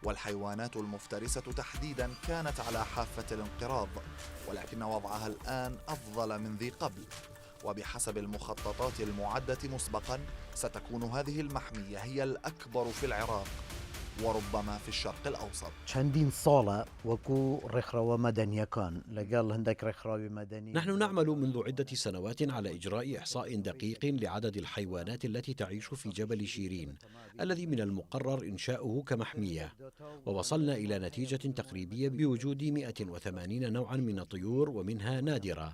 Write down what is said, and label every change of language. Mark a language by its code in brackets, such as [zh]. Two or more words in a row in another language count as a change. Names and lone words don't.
[ar] والحيوانات المفترسة تحديدا كانت على حافة الانقراض، ولكن وضعها الآن أفضل من ذي قبل. وبحسب المخططات المعدة مسبقا ستكون هذه المحمية هي الأكبر في العراق وربما في الشرق الأوسط. [ckb] چەندین ساڵە وەکو ڕێکخراوە مەدەنیەکان لەگەڵ هەندێک ڕێکخراوی مەدەنی. [ar] نحن نعمل منذ عدة سنوات على إجراء إحصاء دقيق لعدد الحيوانات التي تعيش في جبل شيرين الذي من المقرر إنشاؤه كمحمية، ووصلنا إلى نتيجة تقريبية بوجود 180 نوعا من الطيور ومنها نادرة.